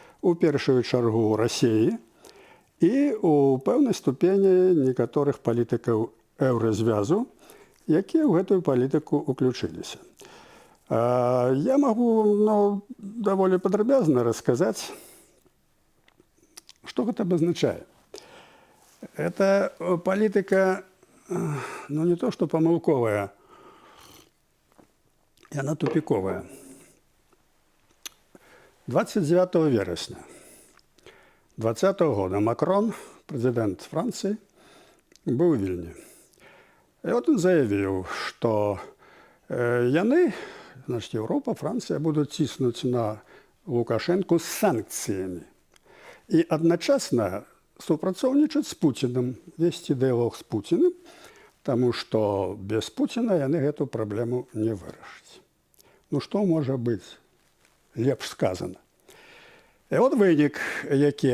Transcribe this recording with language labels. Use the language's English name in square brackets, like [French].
[Belarusian] У першую чаргу Расіі і у пэўнай ступені некаторых палітыкаў еўразвязу, якія ў гэтую палітыку ўключыліся. Я магу даволі падрабязна расказаць, што гэта абазначае. [Russian] Это политика, ну не то что помылковая, и она тупиковая. 29 вересня 2020 года Макрон, президент Франции, был в Вильне. И вот он заявил, что яны, значит, Европа, Франция будут тиснуть на Лукашенко с санкциями. [Belarusian] И одночасно супрацоўнічаць з Пуціным, весці дыялог з Пуціным, таму што без Пуціна яны гэту праблему не вырашаць. Ну што можа быць лепш сказана? І от вынік які?